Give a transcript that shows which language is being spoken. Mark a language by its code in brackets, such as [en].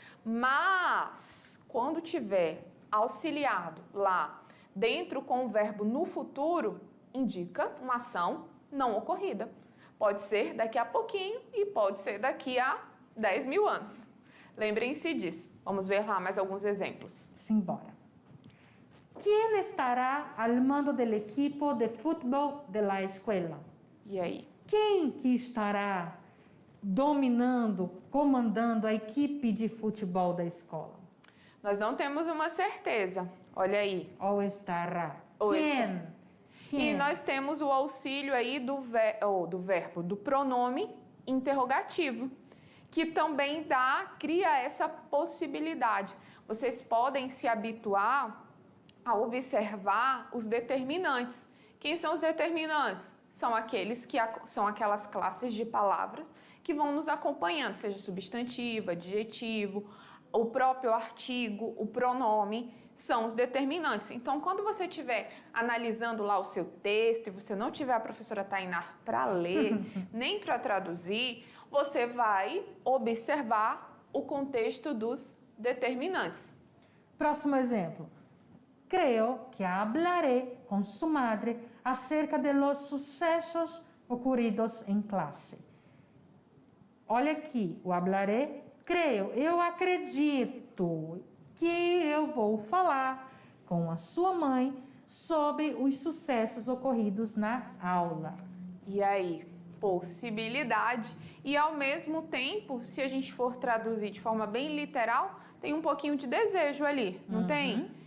[pt] Mas, quando tiver auxiliado lá dentro com o verbo no futuro, indica uma ação não ocorrida. Pode ser daqui a pouquinho e pode ser daqui a 10 mil anos. Lembrem-se disso. Vamos ver lá mais alguns exemplos. Simbora. [es] ¿Quién estará al mando del equipo de fútbol de la escuela? [pt] E aí? Quem que estará dominando, comandando a equipe de futebol da escola? Nós não temos uma certeza. Olha aí. Ou estará? Ou Quem? E nós temos o auxílio aí do verbo, do pronome interrogativo, que também cria essa possibilidade. Vocês podem se habituar a observar os determinantes. Quem são os determinantes? São aquelas classes de palavras que vão nos acompanhando, seja substantivo, adjetivo, o próprio artigo, o pronome, são os determinantes. Então, quando você estiver analisando lá o seu texto e você não tiver a professora Tainá para ler, nem para traduzir, você vai observar o contexto dos determinantes. Próximo exemplo. [es] Creo que hablaré con su madre acerca de los sucesos ocurridos en clase. [pt] Olha aqui, o hablaré, creio, eu acredito que eu vou falar com a sua mãe sobre os sucessos ocorridos na aula. E aí, possibilidade. E ao mesmo tempo, se a gente for traduzir de forma bem literal, tem um pouquinho de desejo ali, não tem?